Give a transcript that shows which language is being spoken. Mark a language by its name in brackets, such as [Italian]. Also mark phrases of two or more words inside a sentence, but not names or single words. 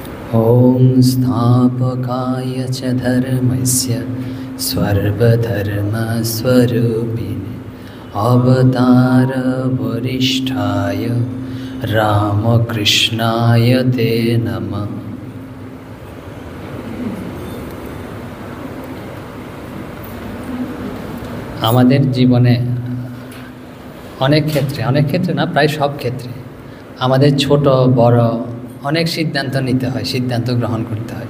[Sanskrit] ॐ स्थापकाय च धर्मस्य सर्वधर्मस्वरूपिणे अवतारवरिष्ठाय रामकृष्णाय ते नमः। [Bangla] আমাদের জীবনে অনেক ক্ষেত্রে না, প্রায় সব ক্ষেত্রে আমাদের ছোট বড় অনেক সিদ্ধান্ত নিতে হয়, সিদ্ধান্ত গ্রহণ করতে হয়।